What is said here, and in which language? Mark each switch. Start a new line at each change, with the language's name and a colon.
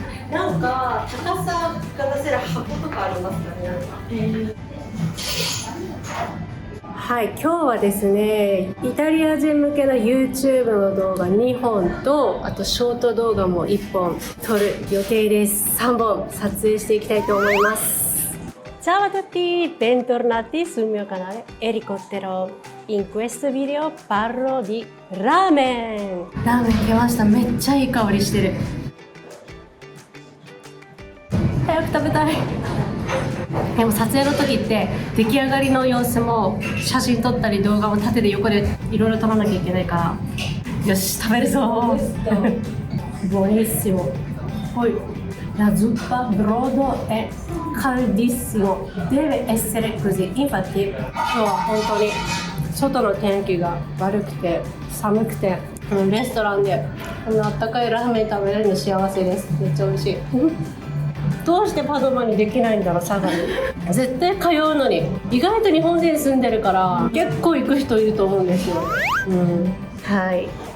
Japanese: なんか高さが出せる箱とかありますかね。はい、今日はですね、イタリア人向けの YouTube の動画2本と、あとショート動画も1本撮る予定です。 3本撮影していきたいと思います。
Italian: Ciao a tutti, bentornati sul mio canale Ericottero. In questo video parlo di ramen.
Japanese: ラーメン来ました。めっちゃいい香りしてる。早く食べたい。でも撮影の時って出来上がりの様子も写真撮ったり動画も縦で横でいろいろ撮らなきゃいけないから、よし食べるぞ
Italian: Buonissimo. Poi la zuppa brodo è caldissimo, deve essere così. Infatti
Japanese: 今日は本当に外の天気が悪くて寒くて、レストランでこんなあったかいラーメン食べれるの幸せです。めっちゃ美味しい。どうしてパドマにできないんだろう、佐賀に。絶対通うのに。意外と日本人住んでるから結構行く人いると思うんですよ。はい。